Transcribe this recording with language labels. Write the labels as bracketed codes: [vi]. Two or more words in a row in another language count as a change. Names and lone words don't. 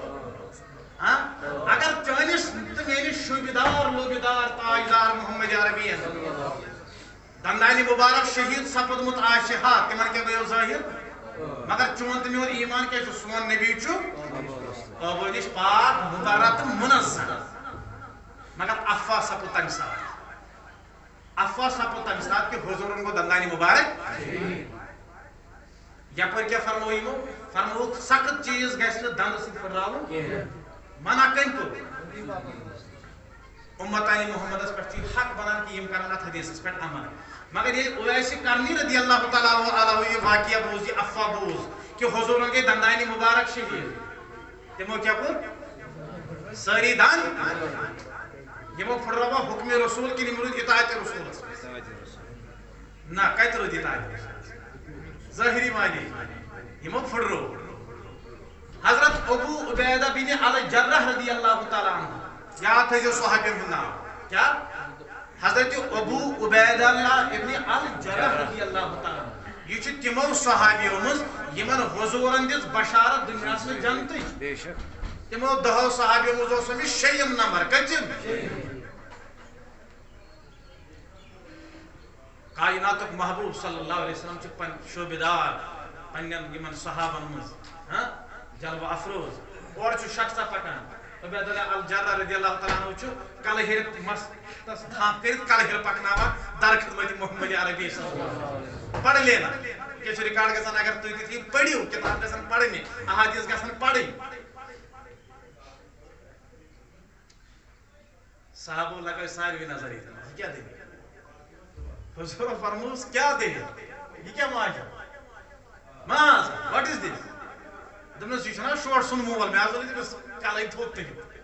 [ks] اگر چٲنِس تہٕ میٲنِس شوٗبِدار لوبِدار تاجدار محمد عربی دندانہِ مبارک شہید سپدمُت آسہِ ہا تِمن کیٛاہ گٔیو ظٲہِر مگر چون تہٕ میون ایمان کیٛاہ چھُ سون نبی چھُ ٲبو نِش پاک مُبرر تہٕ مُنزہ مگر افواہ سپُد تمہِ ساتہٕ کہ حضوٗرن گوٚو دندانہِ مبارک یپٲرۍ کیٛاہ فرمو یِمو فرمووُکھ سخت چیٖز گژھِ نہٕ دندٕ سۭتۍ پھٕٹراوُن منع کٔمۍ کوٚر امتانِ محمدس پٮ۪ٹھ چھُ حق بنان کہ یِم کرن اتھ حدیثس پٮ۪ٹھ عمل مگر ییٚلہِ اویس کرنی [ar] رضی اللہ تعالیٰ عنہ [ks] یہِ واقعہ بوٗز یہِ افواہ بوٗز کہ حضوٗرن گٔے دندانہِ مبارک شہید تِمو کیٛاہ کوٚر سٲری دند یِمو پھٕٹرٲوا حُکمِ رسوٗل کِنہٕ یِم روٗدۍ اطاعتِ رسوٗلس نہ کتہِ روٗدۍ اطاعتِ ظٲہری معنی یِمو پھٕٹرو حضرت ابو عبیدہ بن الجرح [ar] رضی اللہ تعالیٰ عنہ [ks] یاد تھٲیزیو صحابین ہُنٛد ناو کیٛاہ حضرت ابو عبیدہ ابن الجرح [ar] رضی اللہ تعالیٰ عنہ [ks] یہ چھُ تِمو صحابیو منٛز یِمن حضوٗرن دِژ بشارت دُنیاہس منٛز جنتٕچ تِمو 10 صحابیو منٛز اوس أمِس 6یم نمبر کٔژِم کائناتُک محبوٗب [ar] صلی اللہ علیہ وسلم [ks] چھُ شوبِدار پننٮ۪ن یِمن صحابن منٛز جلوہ افروز اورٕ چھُ شخصا پکان عبید اللہ الجرح [ar] رضی اللہ تعالیٰ عنہ [ks] چھُ کلہٕ ہیٚرِ مستس تھپھ کٔرِتھ کلہٕ ہیٚرِ پکناوان در خدمت محمد عربی [ar] صلی اللہ علیہ وسلم [ur] پڑھ لینا [ks] کیٛاہ چھُ رِکاڈ گژھان اگر تُہۍ تہِ تھٲیِو پٔرِو کِتاب گژھن پرنہِ احادیث گژھن پرٕنۍ صحابو لگٲے ساروٕے نظر ییٚتٮ۪ن یہِ کیٛاہ دٔلیٖل حضوٗرو فرمووُس کیٛاہ دٔلیٖل یہِ کیٛاہ ماجا ماز واٹ از دِس دوٚپنس یہِ چھُنا شوٹ سُنٛد مول مےٚ حظ ووٚن تٔمِس کلٕے تھوٚد تُلِتھ